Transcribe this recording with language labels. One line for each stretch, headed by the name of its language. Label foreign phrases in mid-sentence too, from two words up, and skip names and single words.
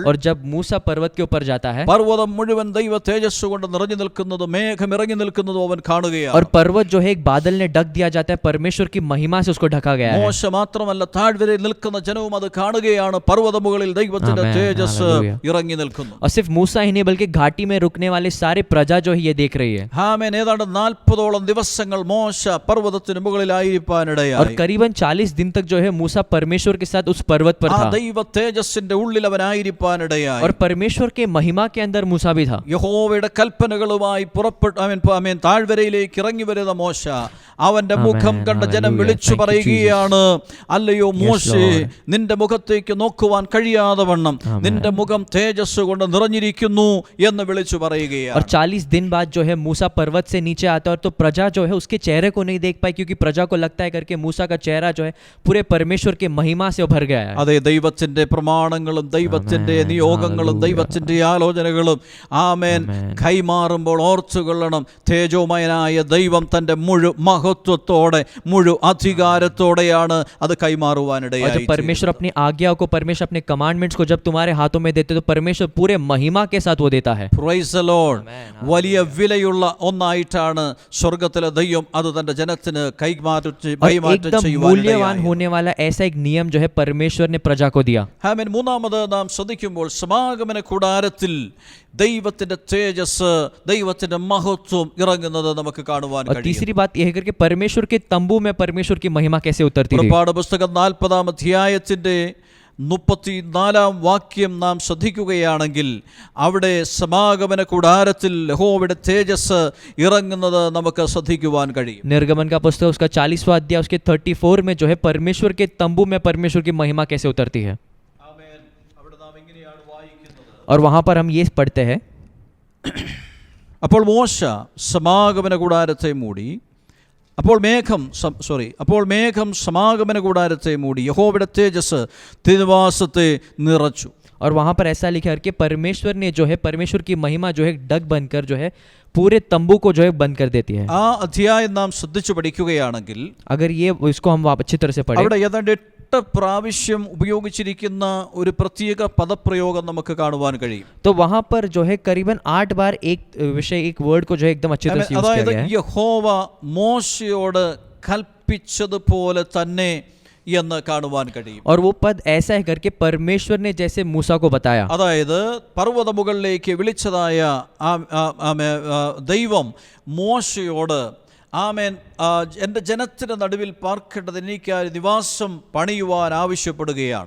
Hindi: और जब मूसा पर्वत के ऊपर जाता है
Malayalam: പർവ്വതം മുഴുവൻ ദൈവ തേജസ് കൊണ്ട് നിറഞ്ഞു നിൽക്കുന്നത്, മേഘം ഇറങ്ങി നിൽക്കുന്നതും അവൻ കാണുകയാണ്.
Hindi: और पर्वत जो है एक बादल ने ढक दिया जाता है, परमेश्वर की महिमा से उसको ढका गया है।
Malayalam: മോശ മാത്രമല്ല, താഴ്വരയിൽ നിൽക്കുന്ന ജനവും അത് കാണുകയാണ്. പർവ്വത മുകളിൽ ദൈവത്തിന്റെ ആമേൻ. തേജസ് ഹല്ലേലൂയ. ഇറങ്ങി നിൽക്കുന്നു.
Hindi: और सिर्फ मूसा ही नहीं बल्कि घाटी में रुकने वाले सारे प्रजा जो है ये देख रही है।
Malayalam: ആമേൻ. ഏതാണ്ട് 40ഓളം ദിവസങ്ങൾ മോശ പർവ്വതത്തിന് മുകളിലായിരിക്കാനിടയായി.
Hindi: और करीबन 40 दिन तक जो है मूसा परमेश्वर के साथ उस पर्वत पर
Malayalam: ആ
Hindi: था,
Malayalam: ദൈവ തേജസ്സിന്റെ ഉള്ളിൽ അവനായിരിക്കാനിടയായി.
Hindi: और परमेश्वर के महिमा के अंदर मूसा भी था।
Malayalam: യഹോവയുടെ കൽപ്പനകളുമായി പുറപ്പെട്ട് താഴ്വരയിലേക്ക് ഇറങ്ങി വരുന്ന മോശ, അവന്റെ മുഖം കണ്ട ജനം വിളിച്ചു പറയുകയാണ്, അല്ലയോ മോശേ, നിന്റെ മുഖത്തേക്ക് നോക്കുവാൻ കഴിയാതെ വണ്ണം നിന്റെ മുഖം തേജസ് കൊണ്ട് നിറഞ്ഞിരിക്കുന്നു എന്ന് വിളിച്ചു പറയുകയാണ്.
Hindi: और 40 दिन बाद जो है मूसा पर्वत से नीचे आता है, और तो प्रजा जो है उसके चेहरे को नहीं देख पाई, क्योंकि प्रजा को लगता है करके मूसा का चेहरा जो है पूरे परमेश्वर के महिमा से भर गया है।
Malayalam: അതെ, ദൈവത്തിന്റെ പ്രമാണങ്ങളും ദൈവത്തിന്റെ നിയോഗങ്ങളും ദൈവത്തിന്റെ ആലോചനകളും ആമേൻ കൈമാറുമ്പോൾ ഓർത്തുകൊള്ളണം, തേജോമയനായ ദൈവം തന്റെ മുഴു മഹത്വത്തോടെ, മുഴു അധികാരത്തോടെയാണ് അത്
Hindi: और
Malayalam: കൈമാറുവാനിടയായി.
Hindi: जब परमेश्वर अपनी आज्ञाओं को, परमेश्वर अपने कमांडमेंट्स को जब तुम्हारे हाथों में देते तो परमेश्वर पूरे महिमा के साथ वो देता है।
English: Praise the Lord.
Malayalam: വലിയ വിലയുള്ള ഒന്നായിട്ടാണ് സ്വർഗത്തിലെ ദൈവം അത് തന്റെ ജനത്തിന് കൈമാറ്റം
Hindi: और एकदम मूल्यवान
Malayalam: ചെയ്യുവാൻ.
Hindi: होने वाला ऐसा एक नियम जो है परमेश्वर ने प्रजा को दिया।
Malayalam: ആമേൻ. മൂന്നാമത് നാം ശ്രദ്ധിക്കുമ്പോൾ സമാഗമന കൂടാരത്തിൽ ദൈവത്തിന്റെ തേജസ്, ദൈവത്തിന്റെ മഹത്വം ഇറങ്ങുന്നത് നമുക്ക് കാണുവാൻ
Hindi: और
Malayalam: കഴിയും.
Hindi: तीसरी बात यह है करके परमेश्वर के तंबू में परमेश्वर की महिमा कैसे उतरती है।
Malayalam: പുറപ്പാട് പുസ്തകം 40-ാം അധ്യായത്തിന്റെ 34-ാം വാക്യം നാം ശ്രദ്ധിക്കുകയാണെങ്കിൽ അവിടെ സമാഗമന കൂടാരത്തിൽ യഹോവയുടെ തേജസ് ഇറങ്ങുന്നത് നമുക്ക് ശ്രദ്ധിക്കുവാൻ കഴിയും.
Hindi: निर्गमन का पुस्तक उसका 40वां अध्याय उसके 34 में जो है परमेश्वर के तंबू में परमेश्वर की महिमा कैसे उतरती है।
Malayalam: ആമേൻ. അവിടെ നാം ഇങ്ങനെയാണ് വായിക്കുന്നത്.
Hindi: और वहां पर हम ये पढ़ते हैं,
Malayalam: അപ്പോൾ മോശ സമാഗമന കൂടാരത്തെ മൂടി, അപ്പോൾ മേഘം സമാഗമന കൂടാരത്തെ മൂടി, യഹോവയുടെ തേജസ് തിരുനിവാസത്തെ നിറച്ചു.
Hindi: और वहां पर ऐसा लिखा है कि परमेश्वर ने जो है, परमेश्वर की महिमा जो है डग बनकर जो है पूरे तंबू को जो है बंद कर देती है।
Malayalam: ആ അധ്യായം നാം ശ്രദ്ധിച്ചു പഠിക്കുകയാണെങ്കിൽ
Hindi: अगर ये इसको हम अच्छी तरह से पढ़ें,
Malayalam: അവിടെ ഏതാണ്ട് 8 പ്രാവശ്യം ഉപയോഗിച്ചിരിക്കുന്ന ഒരു പ്രത്യേക പദപ്രയോഗം നമുക്ക് കാണുവാൻ കഴിയും.
Hindi: तो वहां पर जो है करीबन 8 बार एक विषय, एक वर्ड को जो है एकदम अच्छी तरह से यूज किया
Malayalam: അതായത്
Hindi: गया है।
Malayalam: യഹോവ മോശയോട് കൽപ്പിച്ചതുപോലെ തന്നെ എന്ന് കാണുവാൻ കഴിയും.
Hindi: और वो पद ऐसा है करके परमेश्वर ने जैसे मूसा को बताया,
Malayalam: അതായത് പർവ്വത മുകളിലേക്ക് വിളിച്ചതായ ദൈവം മോശയോട് ആമേൻ എൻ്റെ ജനത്തിൻ്റെ നടുവിൽ പാർക്കേണ്ടത് എനിക്കായി നിവാസം പണിയുവാൻ ആവശ്യപ്പെടുകയാണ്.